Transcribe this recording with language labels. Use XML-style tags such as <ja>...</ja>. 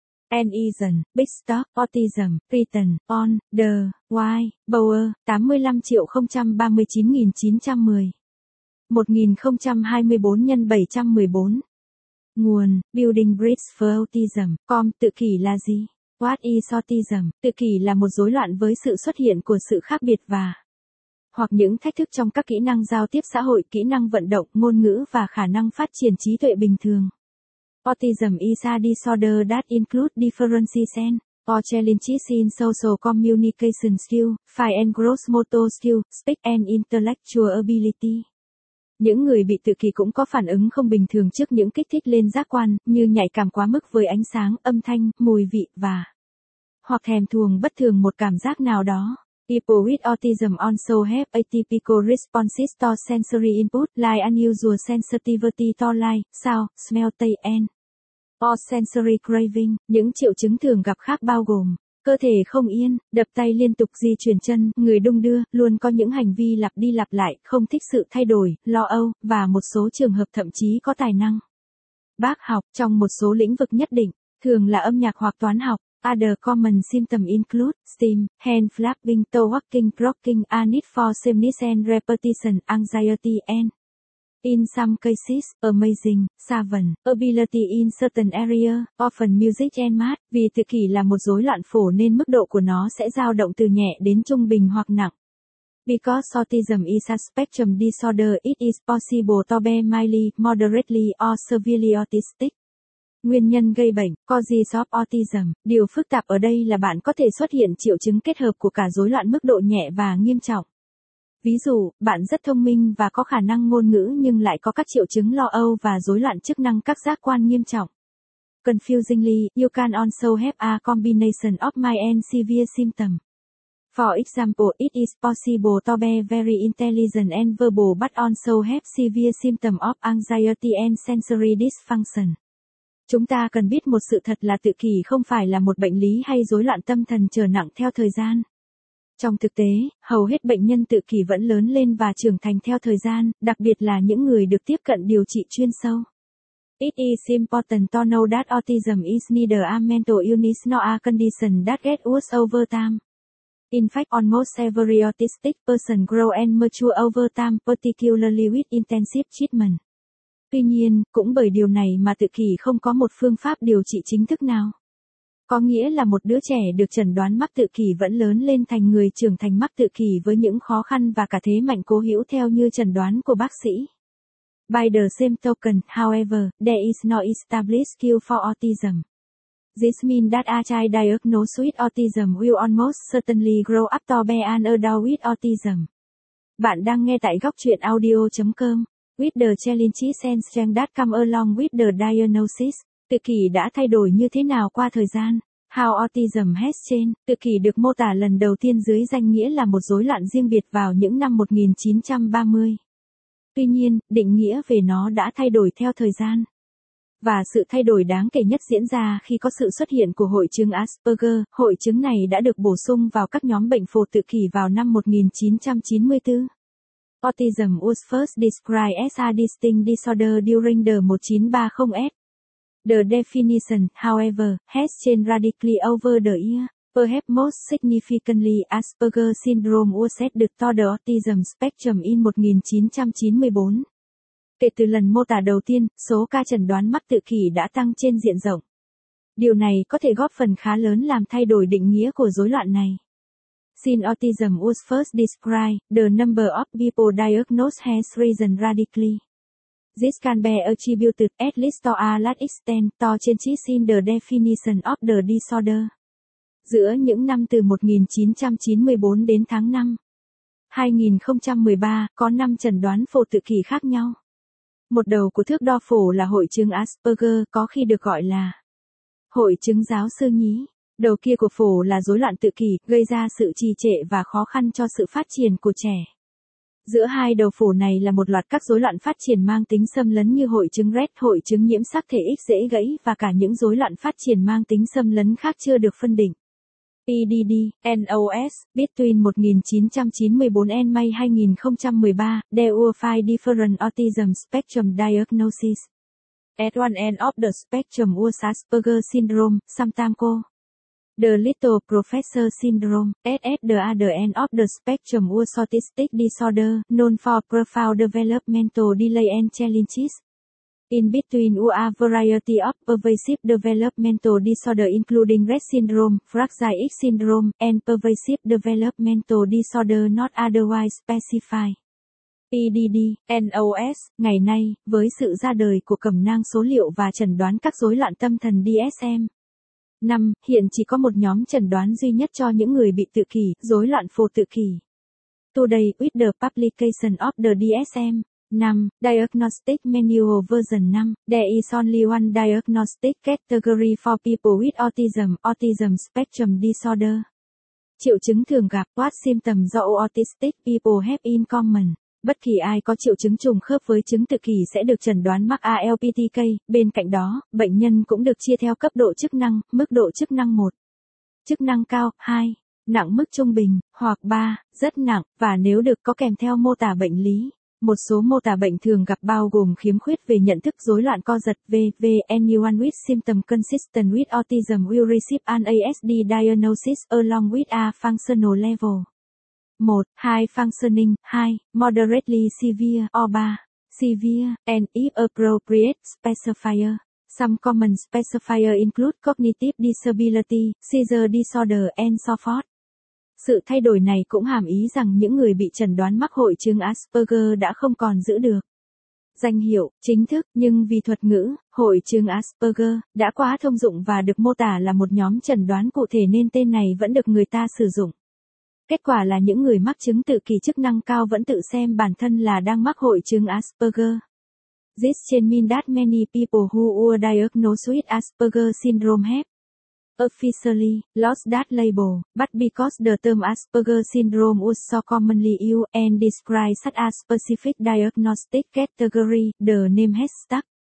<en>And isn't big stop autism written on the white board 85,039,910.</en> <vi>1024 x 714. Nguồn, Building Bridges for Autism. Com, tự kỷ là gì?</vi> <en>What is autism?</en> <vi>Tự kỷ là một rối loạn với sự xuất hiện của sự khác biệt và hoặc những thách thức trong các kỹ năng giao tiếp xã hội, kỹ năng vận động, ngôn ngữ và khả năng phát triển trí tuệ bình thường.</vi> <en>Autism is a disorder that includes differences and or challenges in social communication skill, fine and gross motor skill, speech and intellectual ability.</en> <vi>Những người bị tự kỷ cũng có phản ứng không bình thường trước những kích thích lên giác quan, như nhạy cảm quá mức với ánh sáng, âm thanh, mùi vị và hoặc thèm thuồng bất thường một cảm giác nào đó.</vi> <en>People with autism also have atypical responses to sensory input, like unusual sensitivity to light, sound, smell, taste and or sensory craving.</en> <vi>Những triệu chứng thường gặp khác bao gồm cơ thể không yên, đập tay liên tục, di chuyển chân, người đung đưa, luôn có những hành vi lặp đi lặp lại, không thích sự thay đổi, lo âu, và một số trường hợp thậm chí có tài năng bác học trong một số lĩnh vực nhất định, thường là âm nhạc hoặc toán học.</vi> <en>Other common symptoms include stim, hand flapping, toe walking, croaking, a need for sameness and repetition, anxiety and, in some cases, amazing, savant, ability in certain area, often music and math.</en> <vi>Vì tự kỷ là một rối loạn phổ nên mức độ của nó sẽ dao động từ nhẹ đến trung bình hoặc nặng.</vi> <en>Because autism is a spectrum disorder, it is possible to be mildly, moderately or severely autistic.</en> <vi>Nguyên nhân gây bệnh,</vi> <en>causes of autism,</en> <vi>điều phức tạp ở đây là bạn có thể xuất hiện triệu chứng kết hợp của cả rối loạn mức độ nhẹ và nghiêm trọng. Ví dụ, bạn rất thông minh và có khả năng ngôn ngữ nhưng lại có các triệu chứng lo âu và rối loạn chức năng các giác quan nghiêm trọng.</vi> <en>Confusingly, you can also have a combination of mild and severe symptoms. For example, it is possible to be very intelligent and verbal but also have severe symptoms of anxiety and sensory dysfunction.</en> <vi>Chúng ta cần biết một sự thật là tự kỷ không phải là một bệnh lý hay rối loạn tâm thần trở nặng theo thời gian. Trong thực tế, hầu hết bệnh nhân tự kỷ vẫn lớn lên và trưởng thành theo thời gian, đặc biệt là những người được tiếp cận điều trị chuyên sâu.</vi> <en>It is important to know that autism is neither a mental illness nor a condition that gets worse over time. In fact, almost every autistic person grows and matures over time, particularly with intensive treatment.</en> <vi>Tuy nhiên, cũng bởi điều này mà tự kỷ không có một phương pháp điều trị chính thức nào. Có nghĩa là một đứa trẻ được chẩn đoán mắc tự kỷ vẫn lớn lên thành người trưởng thành mắc tự kỷ với những khó khăn và cả thế mạnh cố hữu theo như chẩn đoán của bác sĩ.</vi> <en>By the same token, however, there is no established cure for autism. This means that a child diagnosed with autism will almost certainly grow up to be an adult with autism.</en> <vi>Bạn đang nghe tại góc truyện audio.com.</vi> <en>With the challenges and strengths that come along with the diagnosis,</en> <vi>tự kỷ đã thay đổi như thế nào qua thời gian?</vi> <en>How autism has changed?</en> <vi>Tự kỷ được mô tả lần đầu tiên dưới danh nghĩa là một rối loạn riêng biệt vào những năm 1930. Tuy nhiên, định nghĩa về nó đã thay đổi theo thời gian. Và sự thay đổi đáng kể nhất diễn ra khi có sự xuất hiện của hội chứng Asperger. Hội chứng này đã được bổ sung vào các nhóm bệnh phổ tự kỷ vào năm 1994.</vi> <en>Autism was first described as a distinct disorder during the 1930s. The definition, however, has changed radically over the years. Perhaps most significantly, Asperger syndrome was set to the autism spectrum in 1994.</en> <vi>Kể từ lần mô tả đầu tiên, số ca chẩn đoán mắc tự kỷ đã tăng trên diện rộng. Điều này có thể góp phần khá lớn làm thay đổi định nghĩa của rối loạn này.</vi> <en>Since autism was first described, the number of people diagnosed has risen radically. This can be attributed at least to a large extent to changes in the definition of the disorder.</en> <vi>Giữa những năm từ 1994 đến tháng 5, 2013, có 5 chẩn đoán phổ tự kỷ khác nhau. Một đầu của thước đo phổ là hội chứng Asperger, có khi được gọi là hội chứng giáo sư nhí. Đầu kia của phổ là rối loạn tự kỷ, gây ra sự trì trệ và khó khăn cho sự phát triển của trẻ. Giữa hai đầu phổ này là một loạt các rối loạn phát triển mang tính xâm lấn như hội chứng Rett, hội chứng nhiễm sắc thể X dễ gãy và cả những rối loạn phát triển mang tính xâm lấn khác chưa được phân định.</vi> <en>PDD, NOS, between 1994 and May 2013, there were 5 different autism spectrum diagnoses. At one end of the spectrum was Asperger syndrome, Samtanko. The little professor syndrome, at the other end of the spectrum was autistic disorder, known for profound developmental delay and challenges. In between were a variety of pervasive developmental disorder including Rett syndrome, fragile X syndrome, and pervasive developmental disorder not otherwise specified.</en> <vi>PDD, NOS, ngày nay, với sự ra đời của cẩm nang số liệu và chẩn đoán các rối loạn tâm thần DSM-5, hiện chỉ có một nhóm chẩn đoán duy nhất cho những người bị tự kỷ, rối loạn phổ tự kỷ.</vi> <en>Today, with the publication of the DSM, 5, Diagnostic Manual Version 5, there is only one diagnostic category for people with autism, autism spectrum disorder.</en> <vi>Triệu chứng thường gặp,</vi> <en>what symptoms do autistic people have in common?</en> <vi>Bất kỳ ai có triệu chứng trùng khớp với chứng tự kỷ sẽ được chẩn đoán mắc ALPTK, bên cạnh đó, bệnh nhân cũng được chia theo cấp độ chức năng, mức độ chức năng 1, chức năng cao, 2, nặng mức trung bình, hoặc 3, rất nặng, và nếu được có kèm theo mô tả bệnh lý. Một số mô tả bệnh thường gặp bao gồm khiếm khuyết về nhận thức, rối loạn co giật, v.v.</vi> <en>Anyone with symptoms consistent with autism will receive an ASD diagnosis along with a functional level. 1, 2 functioning, 2, moderately severe, or 3, severe, and if appropriate, specifier. Some common specifier include cognitive disability, seizure disorder, and so forth.</en> <vi>Sự thay đổi này cũng hàm ý rằng những người bị chẩn đoán mắc hội chứng Asperger đã không còn giữ được danh hiệu chính thức, nhưng vì thuật ngữ, hội chứng Asperger, đã quá thông dụng và được mô tả là một nhóm chẩn đoán cụ thể nên tên này vẫn được người ta sử dụng. Kết quả là những người mắc chứng tự kỷ chức năng cao vẫn tự xem bản thân là đang mắc hội chứng Asperger.</vi> <en>This change means that many people who were diagnosed with Asperger syndrome have officially lost that label, but because the term Asperger syndrome was so commonly used and described such a specific diagnostic category, the name has stuck.</en>